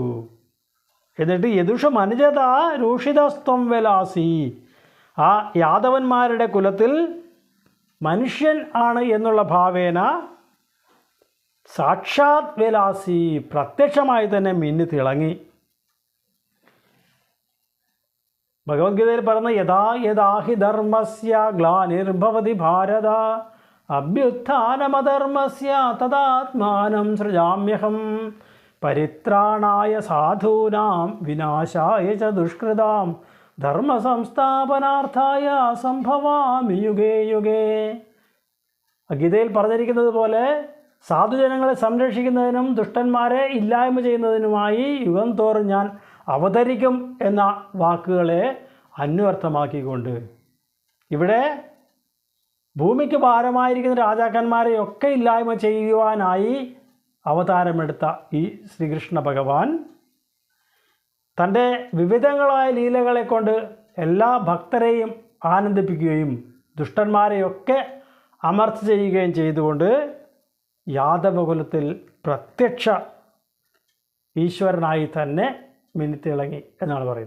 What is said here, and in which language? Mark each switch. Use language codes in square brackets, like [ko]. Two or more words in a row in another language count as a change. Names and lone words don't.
[ml] എന്നിട്ട് [sa] യദുഷു മനുജത രൂഷിതസ്ത്വം വെലാസി [ml] ആ യാദവന്മാരുടെ കുലത്തിൽ മനുഷ്യൻ ആണ് എന്നുള്ള ഭാവേന [sa] സാക്ഷാത് വെലാസി [ml] പ്രത്യക്ഷമായി തന്നെ മിന്നി തിളങ്ങി. ഭഗവത്ഗീതയിൽ പറഞ്ഞ [sa] യഥാ യഥാഹി ധർമ്മസ്യ ഗ്ലാനിർഭവതി ഭാരത അഭ്യുത്ഥാനമധർമ്മസ്യ തദാത്മാനം സൃജാമ്യഹം പരിത്രാണായ സാധൂനാം വിനാശായ ച ദുഷ്കൃതാം ധർമ്മസംസ്ഥാപനാർത്ഥായ സംഭവാമി യുഗേ യുഗേ. [ml] ഗീതയിൽ പറഞ്ഞിരിക്കുന്നത് പോലെ സാധുജനങ്ങളെ സംരക്ഷിക്കുന്നതിനും ദുഷ്ടന്മാരെ ഇല്ലായ്മ ചെയ്യുന്നതിനുമായി യുഗം തോറും ഞാൻ അവതരിക്കും എന്ന വാക്കുകളെ അന്വർത്ഥമാക്കിക്കൊണ്ട് ഇവിടെ ഭൂമിക്ക് ഭാരമായിരിക്കുന്ന രാജാക്കന്മാരെയൊക്കെ ഇല്ലായ്മ ചെയ്യുവാനായി അവതാരമെടുത്ത ഈ ശ്രീകൃഷ്ണ ഭഗവാൻ തൻ്റെ വിവിധങ്ങളായ ലീലകളെ കൊണ്ട് എല്ലാ ഭക്തരെയും ആനന്ദിപ്പിക്കുകയും ദുഷ്ടന്മാരെയൊക്കെ അമർച്ച ചെയ്യുകയും ചെയ്തുകൊണ്ട് യാദവകുലത്തിൽ പ്രത്യക്ഷ ഈശ്വരനായി തന്നെ മിന്നിത്തിളങ്ങി എന്നാണ് പറയുന്നത്.